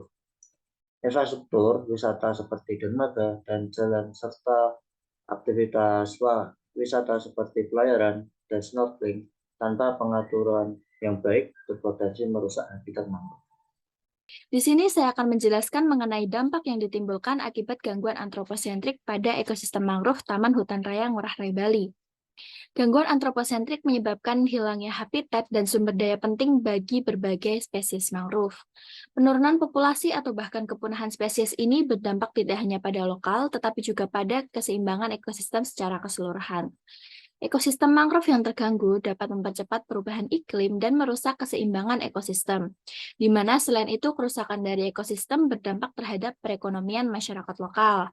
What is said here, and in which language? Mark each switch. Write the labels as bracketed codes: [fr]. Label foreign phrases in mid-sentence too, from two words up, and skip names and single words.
[id] Infrastruktur wisata seperti dermaga dan jalan serta aktivitas wisata seperti pelayaran dan snorkeling tanpa pengaturan yang baik berpotensi merusak habitat mangrove. Di sini saya akan menjelaskan mengenai dampak yang ditimbulkan akibat gangguan antroposentrik pada ekosistem mangrove Taman Hutan Raya Ngurah Rai Bali. Gangguan antroposentrik menyebabkan hilangnya habitat dan sumber daya penting bagi berbagai spesies mangrove. Penurunan populasi atau bahkan kepunahan spesies ini berdampak tidak hanya pada lokal, tetapi juga pada keseimbangan ekosistem secara keseluruhan. Ekosistem mangrove yang terganggu dapat mempercepat perubahan iklim dan merusak keseimbangan ekosistem, di mana selain itu kerusakan dari ekosistem berdampak terhadap perekonomian masyarakat lokal.